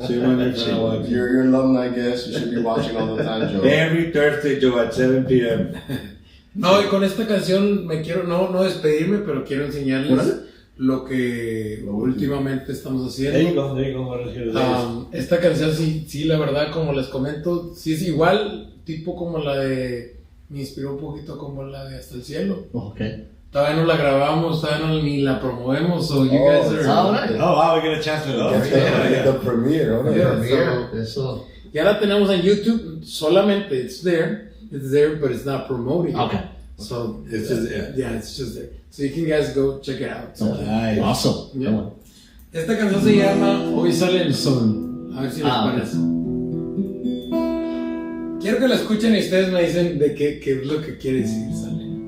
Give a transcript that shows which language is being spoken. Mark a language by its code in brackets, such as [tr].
[en] Shame on you for not watching. You're an alumni guest. You should be watching all the time, Joe. Every Thursday, Joe, at 7 p.m. [es] No, y con esta canción me quiero no despedirme, pero quiero enseñarles Órale. lo que últimamente estamos haciendo. [en] There you go. What is here? [es] Esta canción sí, la verdad, como les comento, sí es igual, tipo como la de, me inspiró un poquito como la de Hasta el Cielo. [en] Ok. [es] Todavía no la grabamos, todavía no ni la promovemos, [en] so you guys are... [es] Ahora. [en] Oh, wow, we get a chance to love. Get the premiere, ¿no? Yeah. [es] Eso. Ya la tenemos en YouTube, solamente, [en] it's there, but it's not promoted. Okay. So, It's just there. yeah, it's just there. So you can guys go check it out. Nice. Awesome. Yeah. Come on. [es] Esta canción se llama Hoy sale el sol. A ver si les Ah, parece. Quiero que la escuchen y ustedes me dicen de qué es lo que quiere decir, sale.